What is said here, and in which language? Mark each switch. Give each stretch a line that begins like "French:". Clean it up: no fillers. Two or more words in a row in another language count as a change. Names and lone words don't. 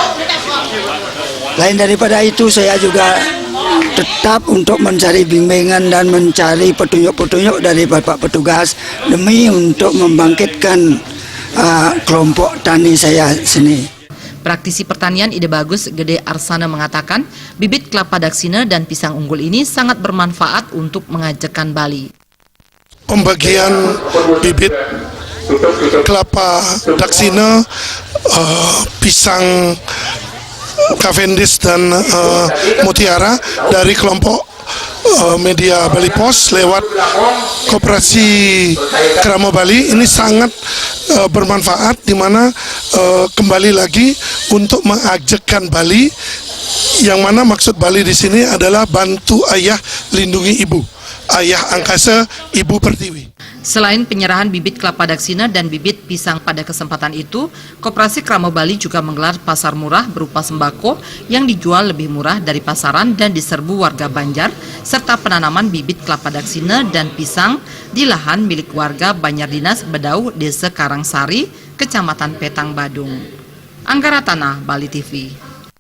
Indonesian: Lain daripada itu, saya juga tetap untuk mencari bimbingan dan mencari petunjuk-petunjuk dari bapak petugas demi untuk membangkitkan kelompok tani saya sini. Praktisi pertanian Ide Bagus Gede Arsana mengatakan bibit kelapa daksina dan pisang unggul ini sangat bermanfaat untuk mengajakkan Bali. Pembagian bibit kelapa daksina, pisang Cavendish dan Mutiara dari kelompok media Bali Pos lewat Koperasi Krama Bali ini sangat bermanfaat, di mana kembali lagi untuk mengajakkan Bali, yang mana maksud Bali di sini adalah bantu ayah lindungi ibu, ayah angkasa ibu pertiwi. Selain penyerahan bibit kelapa daksina dan bibit pisang pada kesempatan itu, Koperasi Krama Bali juga menggelar pasar murah berupa sembako yang dijual lebih murah dari pasaran dan diserbu warga Banjar, serta penanaman bibit kelapa daksina dan pisang di lahan milik warga Banjar Dinas Bedau, Desa Karangsari, Kecamatan Petang, Badung. Anggara Tanah, Bali TV.